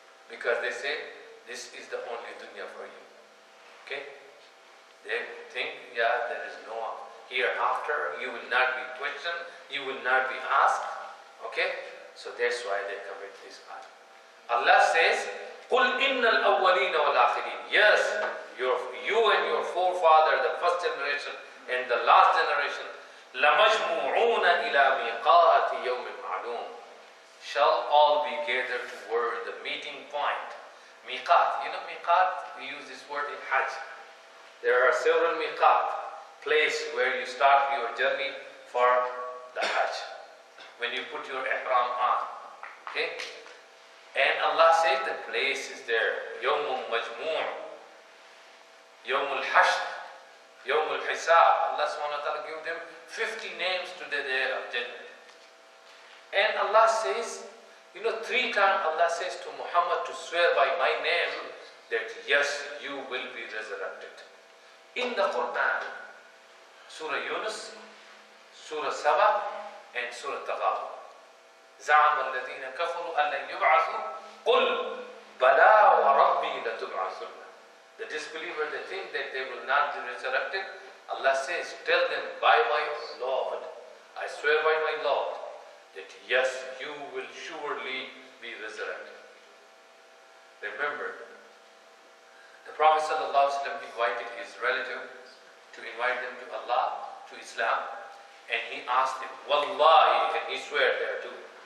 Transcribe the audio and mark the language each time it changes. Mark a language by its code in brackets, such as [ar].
[en] Because they say, this is the only dunya for you. Okay? They think, yeah, there is no hereafter, you will not be questioned, you will not be asked. Okay? So that's why they commit this act. [ar] Allah says, قُلْ إِنَّ الْأَوَّلِينَ وَالْآخِرِينَ. [en] Yes, you and your forefather, the first generation and the last generation, [ar] لَمَجْمُعُونَ إِلَى مِيقَاتِ يَوْمٍ مَعْلُومٍ, [en] shall all be gathered toward the meeting point. Miqat. Miqat, we use this word in Hajj. There are several miqat, place where you start your journey for the Hajj. When you put your ihram on. Okay? And Allah says the place is there. Yawmul Majmu', Yawmul Hashr, Yawmul Hisab. Allah subhanahu wa ta'ala give them 50 names to the day of judgment. And Allah says, 3 times Allah says to Muhammad to swear by my name that yes, you will be resurrected. In the Quran, Surah Yunus, Surah Saba, and Surah Taghabun. [ar] زعم الذين كفروا أن لن يبعثوا قل بلى وربي لتبعثن. [en] The disbelievers, they think that they will not be resurrected. Allah says, tell them by my Lord, I swear by my Lord, that yes, you will surely be resurrected. Remember, the Prophet ﷺ invited his relative to invite them to Allah, to Islam, and he asked him, Wallahi, and he swear there too.